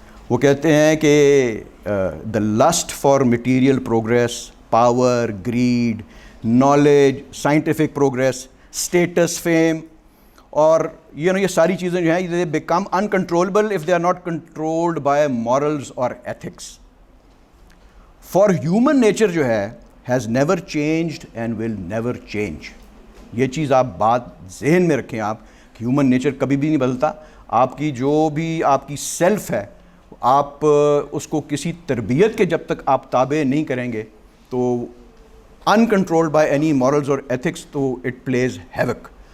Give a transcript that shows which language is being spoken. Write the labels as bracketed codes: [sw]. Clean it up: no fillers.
[en] وہ کہتے ہیں کہ the list for material progress, power, greed, knowledge, scientific progress, status, fame, [ur] اور یہ ساری چیزیں جو ہیں [en] they become uncontrollable if they are not controlled by morals or ethics. For human nature [ur] جو ہے [en] has never changed and will never change. [ur] یہ چیز آپ بات ذہن میں رکھیں آپ، کہ ہیومن نیچر کبھی بھی نہیں بدلتا. آپ کی جو بھی آپ کی سیلف ہے آپ اس کو کسی تربیت کے جب تک آپ تابع نہیں کریں گے تو [en] Uncontrolled by any morals اور ethics تو it plays havoc.